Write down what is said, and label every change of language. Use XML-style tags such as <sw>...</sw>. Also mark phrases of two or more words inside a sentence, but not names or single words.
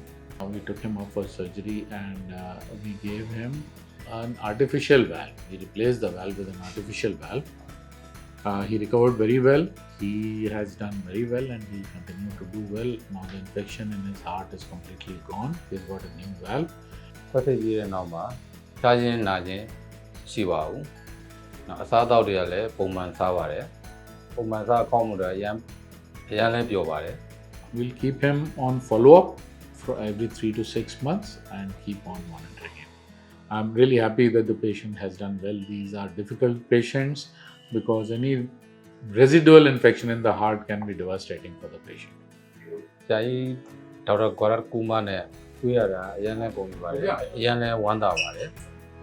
<en>We took him up for surgery and we gave him an artificial valve. We replaced the valve with an artificial valve. He recovered very well. He has done very well and he continued to do well. Now the infection in his heart is completely gone. He's got a new valve.</en> <my>ဆက်သိပြီးတဲ့နောက်မှာရှားခြင်းနာခြင်းရှိပါဘူးနောက်အစားအသောက်တွေကလည်းပုံမှန်စားပါတယ်ပုံမှန်စားကောင်းမှုတွေအရင်လည်းပြောပါတယ်</my> <en>We'll keep him on follow-up for every 3 to 6 months and keep on monitoring him. I'm really happy that the patient has done well. These are difficult patients because any residual infection in the heart can be devastating for the patient.</en> <my>ဆရာကြီးဒေါက်တာGaurav Kumarနဲ့တွေ့ရတာအရင်လည်းပုံပြပါတယ်အရင်လည်းဝမ်းသာပါတယ်</my>